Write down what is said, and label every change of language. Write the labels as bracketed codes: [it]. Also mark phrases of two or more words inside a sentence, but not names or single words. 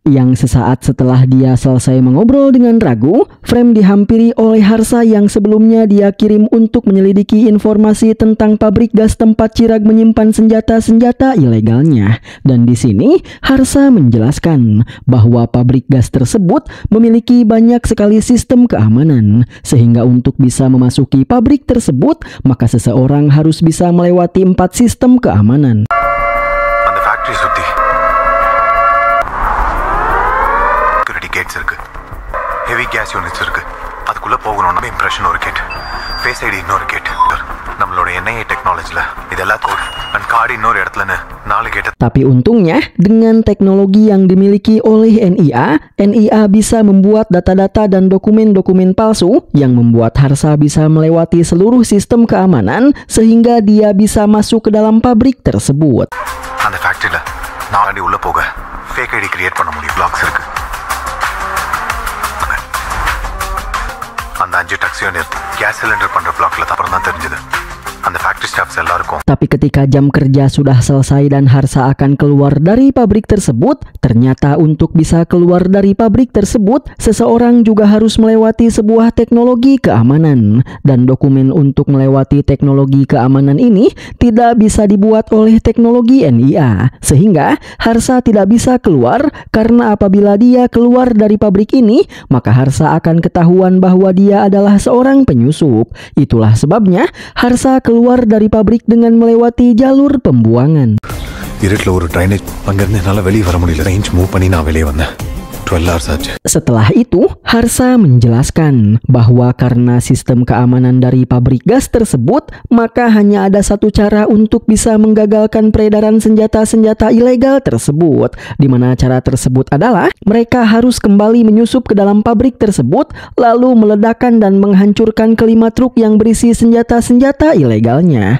[id] Yang sesaat setelah dia selesai mengobrol dengan Ragu, Frame dihampiri oleh Harsa yang sebelumnya dia kirim untuk menyelidiki informasi tentang pabrik gas tempat Chirag menyimpan senjata-senjata ilegalnya. Dan di sini Harsa menjelaskan bahwa pabrik gas tersebut memiliki banyak sekali sistem keamanan, sehingga untuk bisa memasuki pabrik tersebut, maka seseorang harus bisa melewati 4 sistem keamanan. [ta] அந்த ஃபேக்டரி சுத்தி [en] security gates [ta] இருக்கு, [en] heavy gas units [ta] இருக்கு. அதுக்குள்ள போகணும்னா இம்ப்ரெஷன் ஒரு கேட், [en] face ID [ta] இன்னொரு கேட், நம்மளோட NIA டெக்னாலஜில இதெல்லாம் [en] code and card [ta] இன்னொரு இடத்துலன்னு 4 கேட். [id] Tapi untungnya dengan teknologi yang dimiliki oleh NIA bisa membuat data-data dan dokumen-dokumen palsu yang membuat Harsa bisa melewati seluruh sistem keamanan sehingga dia bisa masuk ke dalam pabrik tersebut. [ta] அந்த ஃபேக்டரியில நான் உள்ள போக [en] fake ID create [ta] பண்ண முடியும், பிளாக்ஸ் இருக்கு. அந்த 5 டாக்ஸியோ நிறுத்து [en] gas cylinder [ta] பண்ற பிளாக்ல அப்புறம் தான் தெரிஞ்சது அந்த [en] factory staffs [ta] எல்லாருக்கும். [id] Tapi ketika jam kerja sudah selesai dan Harsa akan keluar dari pabrik tersebut, ternyata untuk bisa keluar dari pabrik tersebut, seseorang juga harus melewati sebuah teknologi keamanan. Dan dokumen untuk melewati teknologi keamanan ini tidak bisa dibuat oleh teknologi NIA, sehingga Harsa tidak bisa keluar karena apabila dia keluar dari pabrik ini, maka Harsa akan ketahuan bahwa dia adalah seorang penyusup. Itulah sebabnya Harsa keluar dari pabrik dengan melewati jalur pembuangan. [ta] இருட்டில் ஒரு ட்ரைனேஜ், அங்கேருந்து என்னால் வெளியே வர முடியல. [en] range move [ta] பண்ணி நான் வெளியே வந்தேன். 12 hours aja. [id] Setelah itu, Harsa menjelaskan bahwa karena sistem keamanan dari pabrik gas tersebut, maka hanya ada satu cara untuk bisa menggagalkan peredaran senjata-senjata ilegal tersebut, di mana cara tersebut adalah mereka harus kembali menyusup ke dalam pabrik tersebut, lalu meledakkan dan menghancurkan kelima truk yang berisi senjata-senjata ilegalnya.